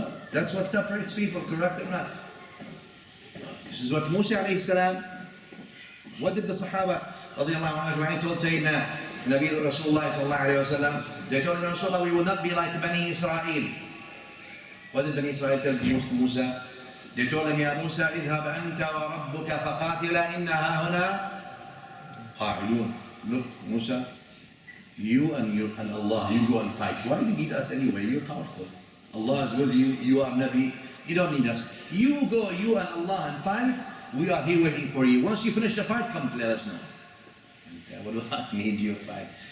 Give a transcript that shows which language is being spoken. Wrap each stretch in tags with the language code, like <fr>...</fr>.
<en>That's what separates people, correct or not? This is what Musa alayhi salam, what did the Sahaba radiallahu anhu told Sayyidina Nabi Rasulullah sallallahu alayhi wa sallam? They told Rasulullah, we will not be like Bani Israel. What did Bani Israel tell Musa? They told him, Ya Musa,</en> <ar>اذهب أنت وربك فقاتلا إن هاهنا قاعدون.</ar> <en>Look, Musa, you and Allah, you go and fight. Why do you need us anyway? You're powerful. Allah is with you, you are Nabi, you don't need us. You go, you and Allah, and fight. We are here waiting for you. Once you finish the fight, come let us know. What do I need you to fight?</en>